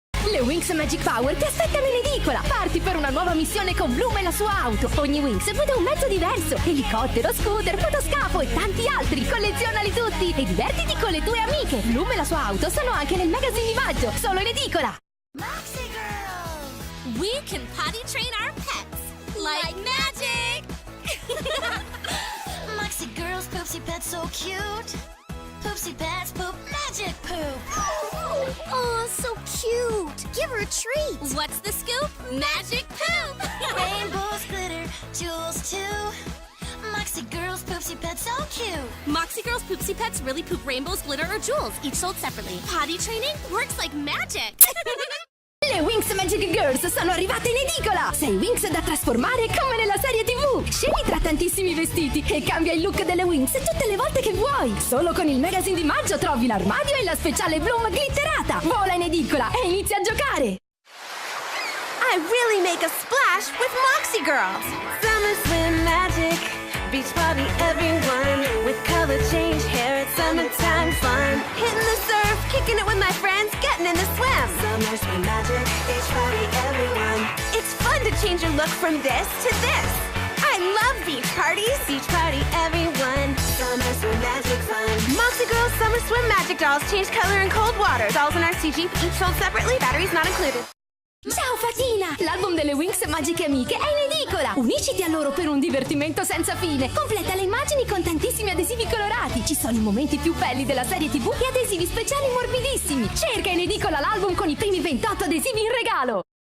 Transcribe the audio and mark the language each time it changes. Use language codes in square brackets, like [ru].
[it] Le Winx Magic Power ti aspettano in edicola. Parti per una nuova missione con Bloom e la sua auto. Ogni Winx guida un mezzo diverso. Elicottero, scooter, fotoscafo e tanti altri. Collezionali tutti e divertiti con le tue amiche. Bloom e la sua auto sono anche nel magazine di maggio, solo in edicola. [en] Moxie Girls! We can potty train our pets like magic! Moxie Girls, Poopsie Pets so cute. Poopsie Pets poop magic poop. Oh, so cute. Give her a treat. What's the scoop? Magic poop! Rainbows, glitter, jewels too. Moxie Girls, Poopsie Pets so cute. Moxie Girls Poopsie Pets really poop rainbows, glitter, or jewels, each sold separately. Potty training works like magic. [it] Le Winx Magic Girls sono arrivate in edicola! 6 Winx da trasformare come nella serie TV! Scegli tra tantissimi vestiti e cambia il look delle Winx tutte le volte che vuoi! Solo con il magazine di maggio trovi l'armadio e la speciale Bloom glitterata! Vola in edicola e inizia a giocare! [en] I really make a splash with Moxie Girls! Summer swim magic, beach party everyone, with color change hair, it's summertime fun. Hitting the surf, kicking it with my friends, getting in the swim. Summer swim magic, beach party everyone. It's fun to change your look from this to this. I love beach parties. Beach party everyone, summer swim magic fun. Moxie Girls Summer Swim Magic Dolls change color in cold water. Dolls in RCG, each sold separately, batteries not included. [it] Ciao Fatina! L'album delle Winx Magiche Amiche è in edicola! Unisciti a loro per un divertimento senza fine! Completa le immagini con tantissimi adesivi colorati! Ci sono i momenti più belli della serie TV e adesivi speciali morbidissimi! Cerca in edicola l'album con i primi 28 adesivi in regalo!